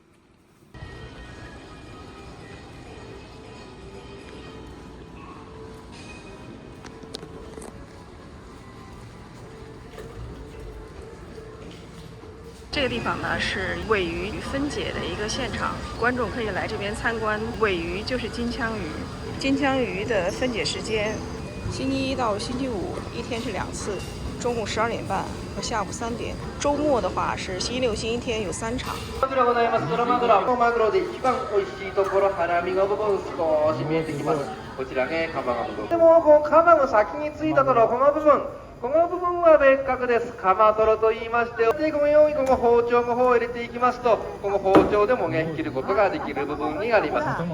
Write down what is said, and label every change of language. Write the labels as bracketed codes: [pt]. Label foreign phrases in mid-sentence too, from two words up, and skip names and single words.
[zh] 这个地方呢是尾鱼分解的一个现场，观众可以来这边参观。尾鱼就是金枪鱼，金枪鱼的分解时间，星期一到星期五一天是2次，中午12点半和下午3点。周末的话是星期六、星期天有3 場。 [ja] こちらございます。ドラマグラのマグロで一番美味しいところ、ハラミの部分少し見えてきます。こちらね、カマの部分。でもこうカマの先についたところ、この部分。この部分は別格です。カマトロと言いまして、でこのようにこの包丁の方を入れていきますと、この包丁でもね切ることができる部分になります。